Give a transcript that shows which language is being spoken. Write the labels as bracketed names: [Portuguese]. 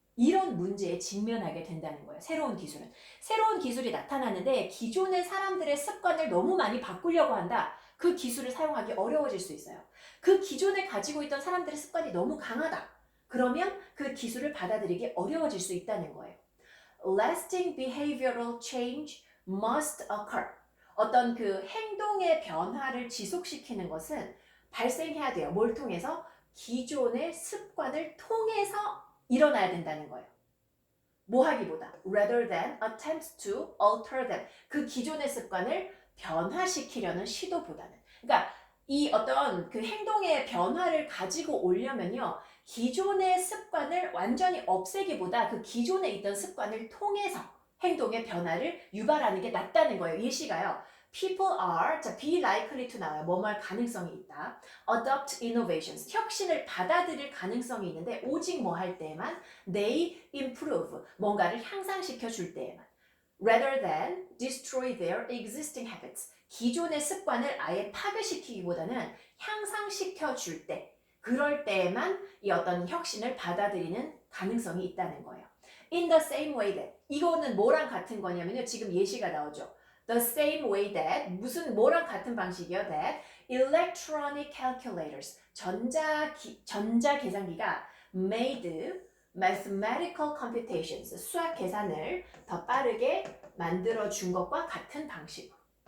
[Korean] 이런 문제에 직면하게 된다는 거예요. 새로운 기술은. 새로운 기술이 나타나는데 기존의 사람들의 습관을 너무 많이 바꾸려고 한다. 그 기술을 사용하기 어려워질 수 있어요. 그 기존에 가지고 있던 사람들의 습관이 너무 강하다. 그러면 그 기술을 받아들이기 어려워질 수 있다는 거예요. [English] Lasting behavioral change must occur. [Korean] 어떤 그 행동의 변화를 지속시키는 것은 발생해야 돼요. 뭘 통해서? 기존의 습관을 통해서 일어나야 된다는 거예요. 뭐 하기보다 [English] rather than attempts to alter them. [Korean] 그 기존의 습관을 변화시키려는 시도보다는. 그러니까 이 어떤 그 행동의 변화를 가지고 오려면요. 기존의 습관을 완전히 없애기보다 그 기존에 있던 습관을 통해서 행동의 변화를 유발하는 게 낫다는 거예요. 예시가요. [English] People are, 자, be likely to [Korean] 나와요. 뭐뭐할 가능성이 있다. [English] Adopt innovations, [Korean] 혁신을 받아들일 가능성이 있는데 오직 뭐 할 때에만 [English] they improve, [Korean] 뭔가를 향상시켜 줄 때에만. [English] Rather than destroy their existing habits, [Korean] 기존의 습관을 아예 파괴시키기보다는 향상시켜 줄 때, 그럴 때에만 이 어떤 혁신을 받아들이는 가능성이 있다는 거예요. [English] In the same way that, [Korean] 이거는 뭐랑 같은 거냐면요. 지금 예시가 나오죠. [English] The same way that, [Korean] 무슨 뭐랑 같은 방식이요? [English] That electronic calculators, [Korean] 전자 계산기가 [English] made mathematical computations, [Korean] 수학 계산을 더 빠르게 만들어 준 것과 같은 방식으로.